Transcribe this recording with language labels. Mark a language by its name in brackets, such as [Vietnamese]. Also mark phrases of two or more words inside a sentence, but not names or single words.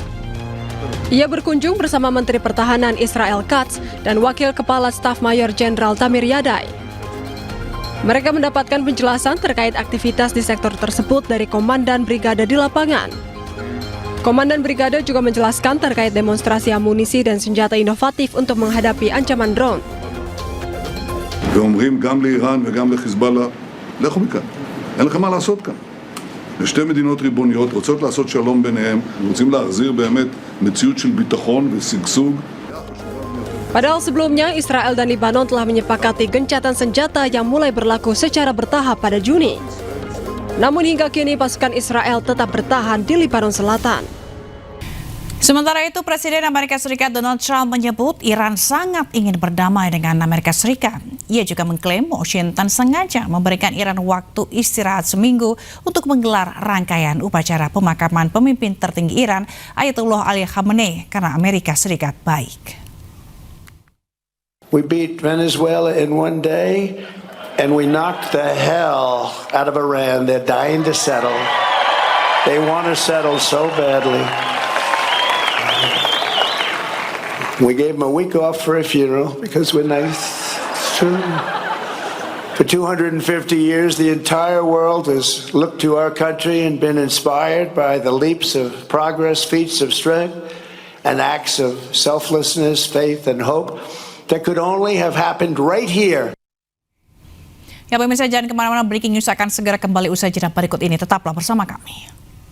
[Indonesian] Ia berkunjung bersama Menteri Pertahanan Israel Katz dan Wakil Kepala Staf Mayor Jenderal Tamir Yadai. Mereka mendapatkan penjelasan terkait aktivitas di sektor tersebut dari Komandan Brigade di lapangan. Komandan Brigade juga menjelaskan terkait demonstrasi amunisi dan senjata inovatif untuk menghadapi ancaman drone. [Hebrew] ואומרים גם לאיראן וגם לחיזבאללה, לכו מכאן, אין לכם מה לעשות כאן. שתי מדינות ריבוניות רוצות לעשות שלום ביניהם, רוצים להחזיר באמת מציאות של ביטחון ושגשוג. [Indonesian] Padahal sebelumnya Israel dan Lebanon telah menyepakati gencatan senjata yang mulai berlaku secara bertahap pada Juni. Namun hingga kini pasukan Israel tetap bertahan di Lebanon Selatan. Sementara itu, Presiden Amerika Serikat Donald Trump menyebut Iran sangat ingin berdamai dengan Amerika Serikat. Ia juga mengklaim Washington sengaja memberikan Iran waktu istirahat seminggu untuk menggelar rangkaian upacara pemakaman pemimpin tertinggi Iran, Ayatollah Ali Khamenei, karena Amerika Serikat baik. [English] We beat Venezuela in one day, and we knocked the hell out of Iran. They're dying to settle. They want to settle so badly. We gave them a week off for a funeral because we're nice. For 250 years, the entire world has looked to our country and been inspired by the leaps of progress, feats of strength, and acts of selflessness, faith, and hope that could only have happened right here. [Indonesian] Ya, pemirsa, jangan kemana-mana, [English] Breaking News [Indonesian] akan segera kembali usai jeda berikut ini. Tetaplah bersama kami.